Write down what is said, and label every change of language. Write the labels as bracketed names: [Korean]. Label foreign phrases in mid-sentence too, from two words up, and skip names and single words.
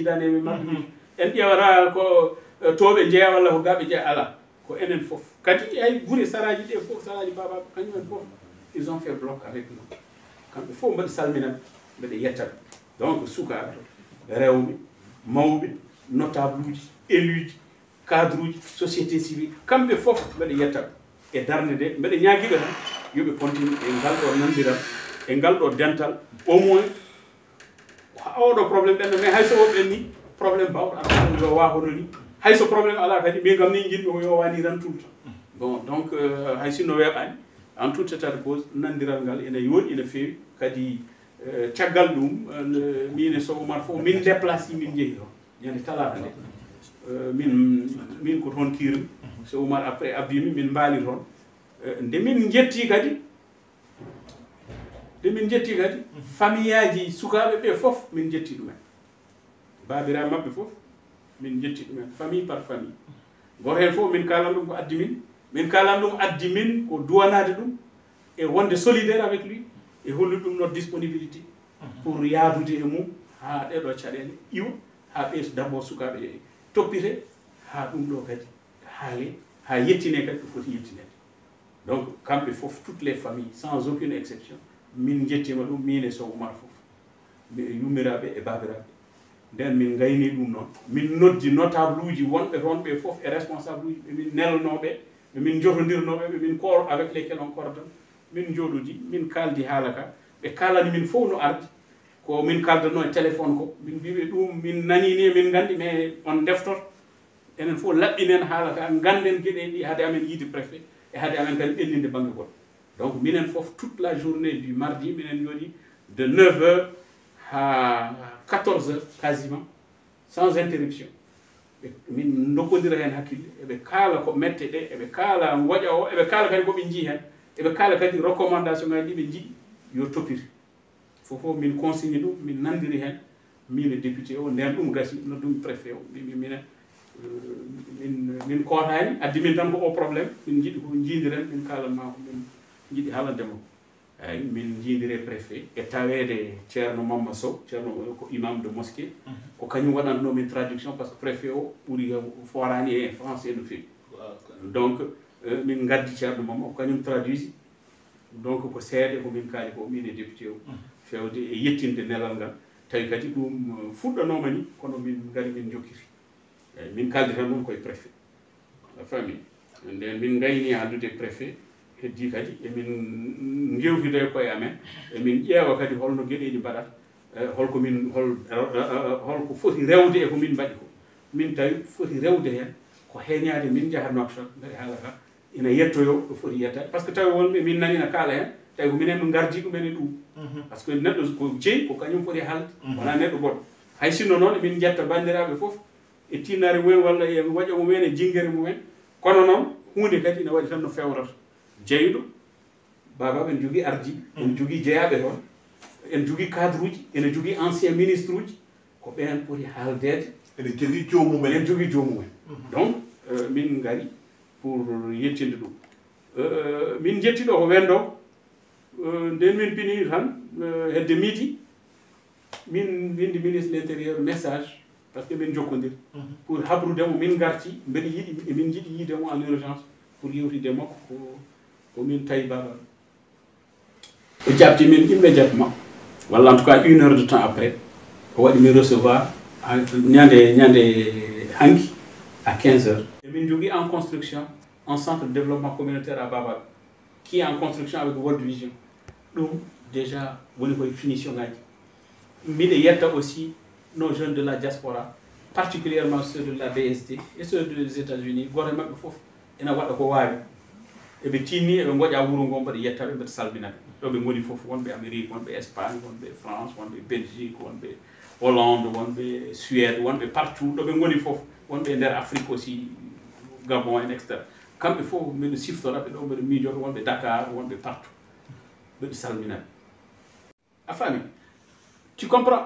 [Fula] jiidani e mabɓe miijo en ƴewata ko toɓe jeeya walla ko gaɓe jeeya ala ko enen fof kadi ay guure saraji ɗe fof saraji babaɓe kañumen fof [French] ils ont fait bloc avec nous [Fula] kamɓe fof mbaɗi salminaɓe mbeɗa yettaɓe donc sukaɓe rewɓe mawɓe notable uji élu ji cadre uji [French] société civile [Fula] kamɓe fof mbeɗa yettaɓe e darde nde mbeɗa ñaaguiɓe tan yoɓe continue e ngal ɗo nandiral e ngal ɗo dental [French] au moins [Fula] oɗo probléme ɗenno mais hayso woɓɓen ni probléme bawɗo aɗa yo wahono ni hayso probléme ala kadi min kam ni jiɗmi ko yo wani tan [French] tout le temps bon donc [Fula] hay sinno weeɓani [French] en tout état de cause [Fula] nandiral ngal ene yooɗi ene feewi kadi caggal ɗum min e Sow Oumar fof min déplace min jeehi toon ñande talata nde min ko toon kirmi Sow Oumar après abbimi min mbaali toon nde min jetti kadi famille aji sukaɓe ɓe fof min jetti ɗumen babiraɓe mabɓe fof min jetti ɗumen [French] famille par famille [Fula] goto hen fof min kalan ɗum ko addi min ko duwanade ɗum e wonde [French] solidaire avec lui [Fula] e hollude ɗum [French] notre disponibilité pour [Fula] yaadude e mum ha ɗeɗo caɗele iwa ha ɓeyta [French] d' abord [Fula] sukaɓe toppite ha ɗum ɗo kadi haale ha yettine kadi ɗo foti yettinede donc kamɓe fof [French] toutes les familles sans aucune exception [Fula] min jettima ɗum min e Sow Oumar fof yummiraɓe e babiraɓe nden min gayni ɗum noon min noddi notable uji wonɓe toon ɓe fof e responsable uji ɓemin nelnoɓe ɓemin jotodirnoɓe ɓemin koor [French] avec lesquels on coordonne [Fula] min jooɗodi min kaldi haala ka ɓe kalani min fof no ardi ko min kaldano e téléphone ko min mbiɓe ɗum min nanini min gandi [French] mais on [Fula] deftot enen fof laɓɓinen haala ka ganden gueɗe ɗi haade amen yiide préfet e haade amen kadi ɓellinde banggue goɗɗo donc minen fof [French] toute la journée du mardi [Fula] minen jooɗi [French] de 9h à 14h quasiment sans interruption [Fula] min dokkodira hen hakkille eɓe kaala ko mette ɗe eɓe kaala goƴa o eɓe kaala kadi koɓe jii hen eɓe kaala kadi recommandation ngaji ɗi ɓe jiiɗi yo toppite fofof min consigne ɗum min nandiri hen min e député o nden ɗum gasi noddumi préfet o mbimi minen min kootani addi min tan ko o probléme min jiiɗi ko jiidiren min kalanma ko min jiiɗi haalandemo eyyi min jiidire préfet e tawede ceerno Mamma Sow ceerno ko [French] imam de mosquée [Fula] ko kañum waɗannomin traduction [French] par ce que [Fula] préfet o ɓuuri forani e français no fewi donc min gaddi ceerno Mamma ko kañum traduisi donc ko seeɗe ko min kaali ko min e député o fewde e yettinde nelal ngal tawi kadi ɗum fuɗɗanoma ni kono min gari min jokkiri eyyi min kaldi tan ɗum koye préfet a famille nden min gayni haaldude préfet heddi kadi emin jewtide koye amen emin ƴeewa kadi holno gueɗeji mbaɗata holko min holko foti rewde e ko min mbaɗi ko min tawi foti rewde hen ko heeñade min jaha Nouakchott mbeɗa haala ka ina yettoyo ɗo foti yettade [French] par ce que [Fula] tawi wonɓe min nanina kaala hen tawi ko minen min gardi ɗumen e ɗum [French] par ce que [Fula] neɗɗo ko jeeyi ko kañum foti haalde wona neɗɗo goɗɗo hay sinno noon emin jetta bandiraɓe foof e tinnare mumen walla e waƴa mumen e jinguere mumen kono noon hunde kadi ne waɗi tan no fewrata jeeyɗo babaɓe en jogui ardi en jogui jeeyaɓe toon en jogui cadre uji ene jogui ancien ministre uji ko ɓen ɓuuri haaldede ene jogui jomumen en jogui jomumen donc min gari pour yettinde ɗum min jettiɗo ko wendo nden min pini tan hedde midi min windi [French] ministre de l' intérieur message par ce que [Fula] min jokkodir pour habrudemo min garti mbeɗa yiiɗi min jiiɗi yiidemo [French] en urgence [Fula] pour yewtide makko ko min tawi baba o jabti min [French] immédiatement walla en tout cas 1 heure de temps après [Fula] o waɗi min [French] recevoir [Fula] ñande hanki [French] à 15 heures et [Fula] min jogui [French] en construction un centre de développement communautaire à Baba qui est en construction avec World Vision ɗum déjà [Fula] woni koye [French] finition [Fula] ngaji mbiɗa yetta [French] aussi nos jeunes de la diaspora particulièrement ceux de la BST et ceux des [Fula] États-Unis goto maɓɓe fof ina waɗa ko wawi eɓe tinni eɓe goƴa wuuro ngo mbaɗa yettaɓe mbaɗa salminaɓe ɗo ɓe goni fof wonɓe Amérique wonɓe Espagne wonɓe France wonɓe Belgique wonɓe Hollande wonɓe Suède wonɓe partout ɗo ɓe goni fof wonɓe nder Afrique aussi Gabon en etc kamɓe fof mbiɗa siftoraɓe ɗo mbiɗa miijoto wonɓe Dakar wonɓe partout mbiɗa salminaɓe a faami [French] tu comprends.